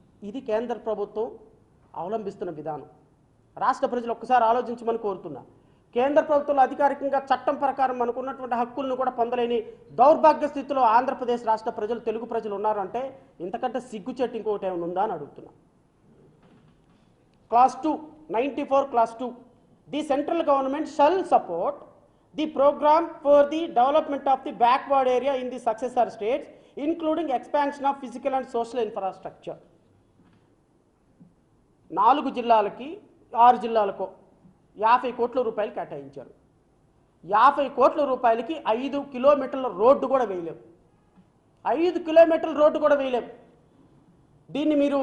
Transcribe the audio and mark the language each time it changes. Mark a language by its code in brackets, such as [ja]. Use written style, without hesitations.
[te] ఇది కేంద్ర ప్రభుత్వం అవలంబిస్తున్న విధానం. రాష్ట్ర ప్రజలు ఒక్కసారి ఆలోచించమని కోరుతున్నా. కేంద్ర ప్రభుత్వంలో అధికారికంగా చట్టం ప్రకారం మనకున్నటువంటి హక్కులను కూడా పొందలేని దౌర్భాగ్య స్థితిలో ఆంధ్రప్రదేశ్ రాష్ట్ర ప్రజలు, తెలుగు ప్రజలు ఉన్నారంటే ఇంతకంటే సిగ్గుచెట్టు ఇంకొకటి ఏమైనా ఉందా అని అడుగుతున్నా. [en] Clause 2, 94 Clause 2, the central government shall support the program for the development of the backward area in the successor states, including expansion of physical and social infrastructure. [te] 4 జిల్లాలకి 6 జిల్లాలకు 50 కోట్ల రూపాయలు కేటాయించారు. 50 కోట్ల రూపాయలకి 5 కిలోమీటర్ల రోడ్డు కూడా వేయలేం. 5 కిలోమీటర్ల రోడ్డు కూడా వేయలేం. దీన్ని మీరు